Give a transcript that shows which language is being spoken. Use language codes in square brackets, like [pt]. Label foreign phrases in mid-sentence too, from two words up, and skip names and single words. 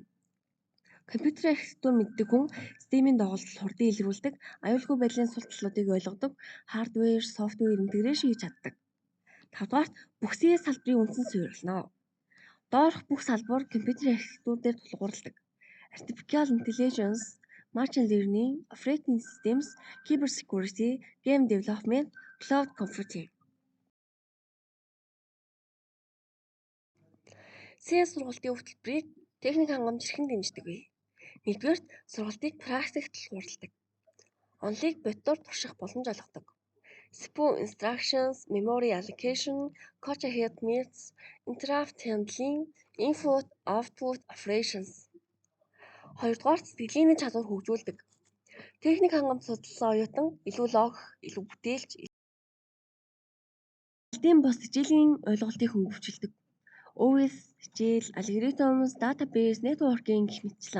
[mn] Компьютерийн архитектур мэддэг хүн системийн доголдол хурдыг илрүүлдэг, аюулгүй байдлын сул талуудыг ойлгодог, [en] hardware, software integration [mn] хийж чаддаг. Тавдугаарт бүх CS салбарын үндсэн суурь болно. Доорх бүх салбар компьютерийн архитектур дээр тулгуурладаг. [en] Artificial intelligence, machine learning, operating systems, cyber security, game development, cloud computing. [mn] CS сургалтын хөтөлбөрийг техник хангамж хэрхэн дэмждэг вэ? Нэгдүгээр сургалтыг практикт тулгуурладаг. Онолыг боддоор турших боломж олгодог. [en] CPU instructions, memory allocation, cache ahead methods, interrupt handling, input, output operations. [mn] Хоёрдугаар сэтгэлийн чадвар хөгжүүлдэг. Техник хангамж судалсан оюутан илүү логик, илүү бүтээлч, албан бус хичээлийн ойлголтыг хөнгөвчлөдөг. OS, хичээл, алгоритмс, database, networking гэх мэтчлэн.